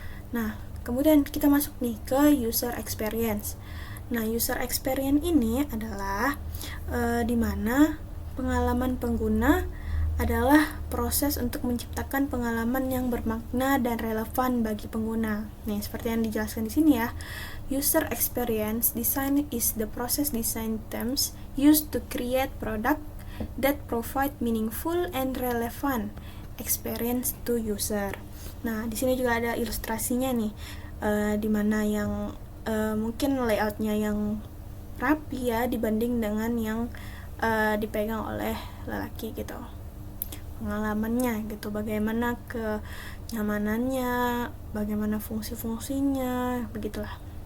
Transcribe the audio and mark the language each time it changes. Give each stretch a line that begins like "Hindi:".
Indonesian: Nah, kemudian kita masuk nih ke user experience. Nah, user experience ini adalah dimana pengalaman pengguna adalah proses untuk menciptakan pengalaman yang bermakna dan relevan bagi pengguna. Nih, seperti yang dijelaskan di sini ya.
English: User experience design is the process design terms used to create product that provide meaningful and relevant experience to user.
Indonesian: Nah, di sini juga ada ilustrasinya nih, dimana yang mungkin layoutnya yang rapi ya dibanding dengan yang dipegang oleh lelaki gitu. Pengalamannya gitu, bagaimana kenyamanannya, bagaimana fungsi-fungsinya, begitulah.